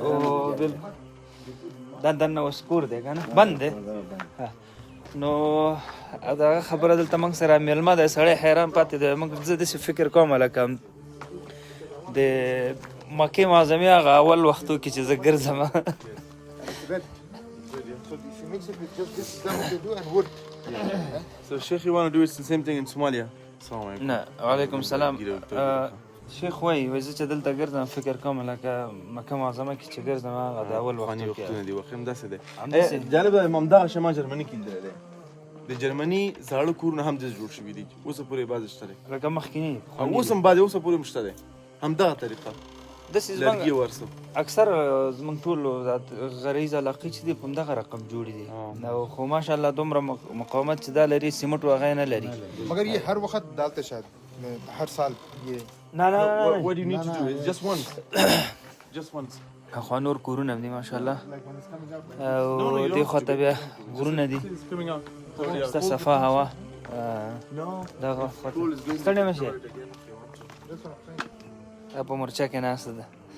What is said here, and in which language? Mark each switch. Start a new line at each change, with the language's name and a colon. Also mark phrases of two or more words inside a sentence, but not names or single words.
Pashto: او بالکل دا دننه اوس کور دی که نه بند دی. نو دغه خبره دلته موږ سره میلمه دی. سړی حیران پاتې دی. موږ زه داسې فکر کوم لکه د مکې معظمې هغه اول وختو کې چې زه ګرځم.
English: So Sheikh, you want to do it the same thing in Somalia?
Pashto: نه
Arabic: وعلیکم السلام.
Pashto: شیخ وایي زه چې دلته ګرځم فکر کوم لکه مکه معظمه کې چې ګرځم هغه د اول وختو کې دي. وخت هم داسې دی. جالبه همدغه شی ما جرمني کې لیدلی دی. د جرمني زاړه کورونه هم داسې جوړ شوي دي اوسه پورې بعضې شته دی. لکه مخکیني اوس هم بعضې اوسه پورې هم شته دی همدغه طریقه لرګي ورسو. اکثر زموږ ټول غریز علاقې چې دي په همدغه رقم جوړې دي. خو ماشاءالله دومره مقاومت چې دا لري سیمنټ و هغه نه لري.
Urdu: مگر یہ ہر وقت ڈالتے شاید ہر سال یہ
Pashto: نه
English: What do you need to do? It's just once. Just once.
Pashto: خو نور کورونه هم دي ماشاءالله او دې خواته بیا غرونه دي ستا صفا هوا دغه ستړی مه شې. په مورچه کې ناسته ده.